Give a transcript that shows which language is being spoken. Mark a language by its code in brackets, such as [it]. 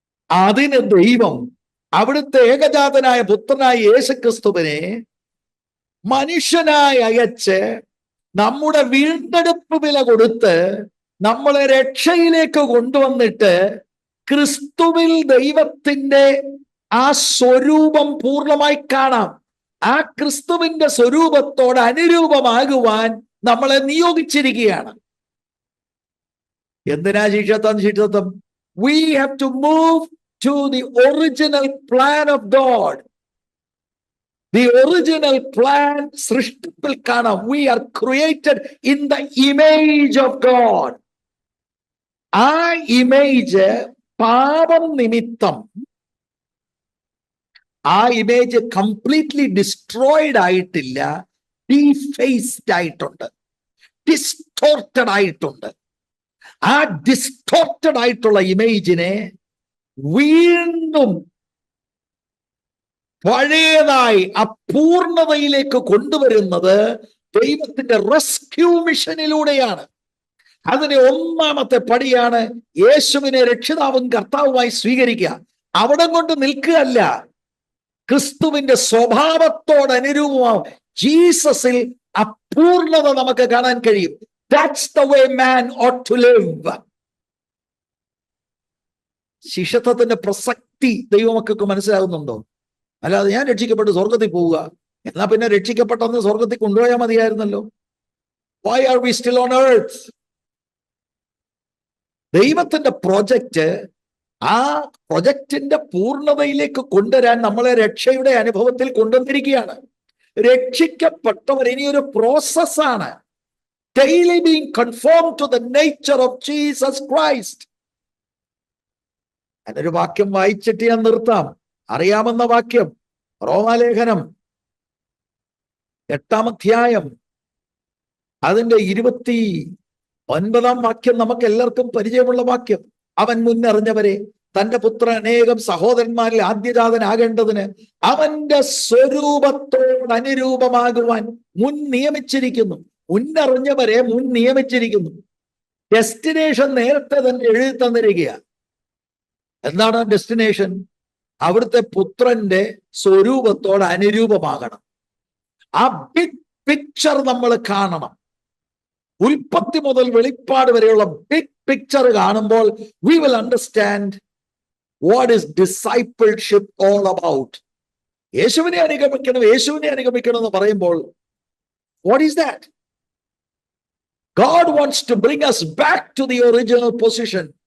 [ml] അതിന് ദൈവം അവിടുത്തെ ഏകജാതനായ പുത്രനായ യേശുക്രിസ്തുവിനെ മനുഷ്യനായി അയച്ച് നമ്മുടെ വീണ്ടെടുപ്പ് വില കൊടുത്ത് നമ്മളെ രക്ഷയിലേക്ക് കൊണ്ടുവന്നിട്ട് ക്രിസ്തുവിൽ ദൈവത്തിന്റെ ആ സ്വരൂപം പൂർണ്ണമായി കാണാം. ആ ക്രിസ്തുവിന്റെ സ്വരൂപത്തോട് അനുരൂപമാകുവാൻ നമ്മളെ നിയോഗിച്ചിരിക്കുകയാണ്. എന്തിനാ ശിഷ്യത്വം? [en] We have to move to the original plan of God. The original plan [ml] സൃഷ്ടിപ്പിൽ കാണാം. [en] We are created in the image of God. [ml] ആ ഇമേജ് പാപം നിമിത്തം ആ ഇമേജ് കംപ്ലീറ്റ്ലി ഡിസ്ട്രോയിഡ് ആയിട്ടില്ല, ഡീഫേസ്ഡ് ആയിട്ടുണ്ട്, ഡിസ്റ്റോർട്ടഡ് ആയിട്ടുണ്ട്. ആ ഡിസ്റ്റോർട്ടഡ് ആയിട്ടുള്ള ഇമേജിനെ വീണ്ടും പഴയതായി അപൂർണതയിലേക്ക് കൊണ്ടുവരുന്നത് ദൈവത്തിന്റെ റെസ്ക്യൂ മിഷനിലൂടെയാണ്. അതിന് ഒന്നാമത്തെ പടിയാണ് യേശുവിനെ രക്ഷിതാവും കർത്താവുമായി സ്വീകരിക്കുക. അവിടെ കൊണ്ട് നിൽക്കുകയല്ല, ക്രിസ്തുവിന്റെ സ്വഭാവത്തോട് അനുരൂപമാവും. ജീസസിൽ അപൂർണത നമുക്ക് കാണാൻ കഴിയും. [en] That's the way man ought to live. [ml] ശിഷ്യത്വത്തിന്റെ പ്രസക്തി ദൈവമക്കൾക്ക് മനസ്സിലാകുന്നുണ്ടോ? അല്ലാതെ ഞാൻ രക്ഷിക്കപ്പെട്ട് സ്വർഗത്തിൽ പോവുക, എന്നാ പിന്നെ രക്ഷിക്കപ്പെട്ടെന്ന് സ്വർഗത്തിൽ കൊണ്ടുപോയാൽ മതിയായിരുന്നല്ലോ. [en] Why are we still on earth? [ml] ദൈവത്തിന്റെ പ്രൊജക്റ്റ്, ആ പ്രൊജക്റ്റിന്റെ പൂർണ്ണതയിലേക്ക് കൊണ്ടുവരാൻ നമ്മളെ രക്ഷയുടെ അനുഭവത്തിൽ കൊണ്ടുവന്നിരിക്കുകയാണ്. രക്ഷിക്കപ്പെട്ടവർ ഇനിയൊരു പ്രോസസ്സാണ്. [en] Daily being conformed to the nature of Jesus Christ. [ml] എന്നൊരു വാക്യം വായിച്ചിട്ട് ഞാൻ നിർത്താം. അറിയാമെന്ന വാക്യം, റോമാലേഖനം 8-ാം അധ്യായം അതിന്റെ 29-ാം വാക്യം നമുക്ക് എല്ലാവർക്കും പരിചയമുള്ള വാക്യം. അവൻ മുന്നറിഞ്ഞവരെ തന്റെ പുത്രൻ അനേകം സഹോദരന്മാരിൽ ആദ്യജാതനാകേണ്ടതിന് അവന്റെ സ്വരൂപത്തോട് അനുരൂപമാകുവാൻ മുൻ നിയമിച്ചിരിക്കുന്നു. മുന്നറിഞ്ഞവരെ മുൻ നിയമിച്ചിരിക്കുന്നു. ഡെസ്റ്റിനേഷൻ നേരത്തെ തന്നെ എഴുതി തന്നിരിക്കുക. എന്താണ് ഡെസ്റ്റിനേഷൻ? അവിടുത്തെ പുത്രന്റെ സ്വരൂപത്തോട് അനുരൂപമാകണം. ആ ബിഗ് പിക്ചർ നമ്മൾ കാണണം. ഉൽപ്പത്തി മുതൽ വെളിപ്പാട് വരെയുള്ള ബിഗ് പിക്ചർ കാണുമ്പോൾ [en] we will understand what is discipleship all about. [ml] യേശുവിനെ അനുഗമിക്കണം എന്ന് പറയുമ്പോൾ [en] what is that? God wants to bring us back to the original position.